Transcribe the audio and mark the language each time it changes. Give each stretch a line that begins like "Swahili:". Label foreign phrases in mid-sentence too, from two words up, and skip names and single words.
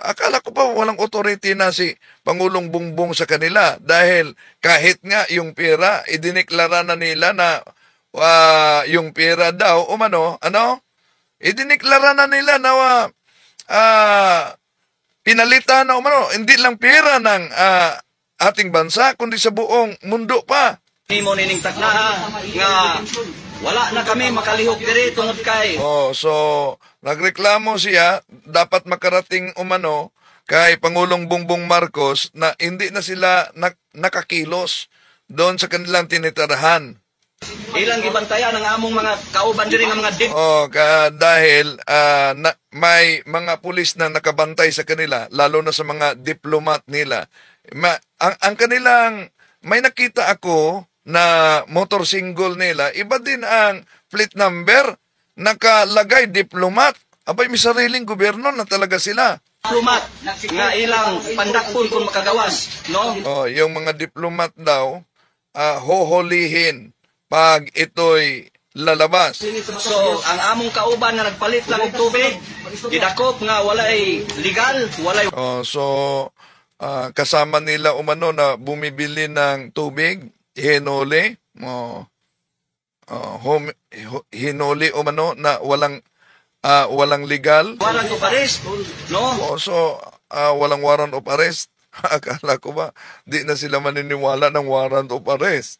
Filipino: Akala ko pa walang authority na si Pangulong Bongbong sa kanila dahil kahit nga yung pera, idineklara na nila na yung pera daw, idineklara na nila na pinalitan na hindi lang pera ng ating bansa, kundi sa buong mundo pa.
Cebuano: Nimo nining takna nga Wala na kami makalihok diri tungod kay
Filipino: Oh, so nagreklamo siya, dapat makarating umano kay Pangulong Bongbong Marcos na hindi na sila nakakilos doon sa kanilang tinitirahan.
Cebuano: ilang gibantayan ang among mga kauban diri nga mga Oh,
Filipino: dahil may mga pulis na nakabantay sa kanila, lalo na sa mga diplomat nila. Ang kanilang, may nakita ako na motorsingle nila, iba din ang plate number, nakalagay diplomat. Abay, may sariling gobyerno na talaga sila.
Cebuano: diplomat nga ilang pandakpon kung makagawas, no?
Filipino: Oh, yung mga diplomat daw, hoholihin pag ito'y lalabas. So,
Cebuano: ang among kauban na nagpalit lang og tubig, gidakop nga walay legal, walay
Filipino: Oh, so kasama nila umano na bumibili ng tubig, hinuli, hinuli umano na walang legal.
English: warrant of arrest, no?
Filipino: Oh, so walang
English: warrant of arrest.
Filipino: Akala ko ba di na sila maniniwala ng
English: warrant of arrest.